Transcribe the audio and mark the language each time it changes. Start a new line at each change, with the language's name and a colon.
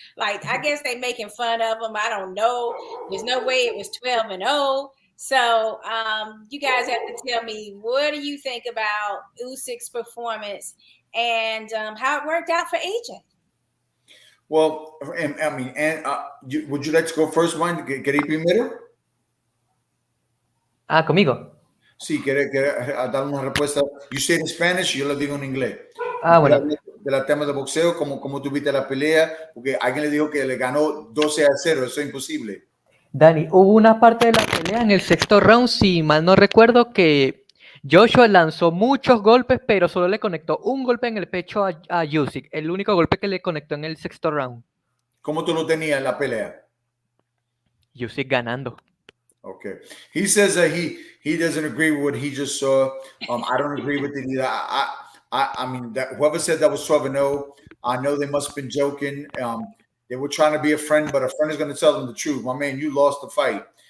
English: Like, I guess they making fun of him. I don't know. There's no way it was 12-0. So you guys have to tell me, what do you think about Usyk's performance and how it worked out for AJ? Well, I mean, would you like to go first, Juan?
Spanish: ¿Queréis primero? Conmigo. Sí, quiere dar una respuesta.
English: You say in Spanish,
Spanish: yo lo digo en inglés. Bueno. De la tema de boxeo, como tuviste la pelea, porque alguien le dijo que le ganó 12-0, eso es imposible. Dani, hubo una parte de la pelea en el sexto round, si mal no recuerdo, que Joshua lanzó muchos golpes, pero solo le conectó un golpe en el pecho a Usyk, el único golpe que le conectó en el sexto round. ¿Cómo tú lo tenías en la pelea? Usyk ganando.
English: Okay. He says that he doesn't agree with what he just saw. I don't agree with it either. I mean, that whoever said that was 12-0, I know they must have been joking. They were trying to be a friend, but a friend is going to tell them the truth. My man, you lost the fight.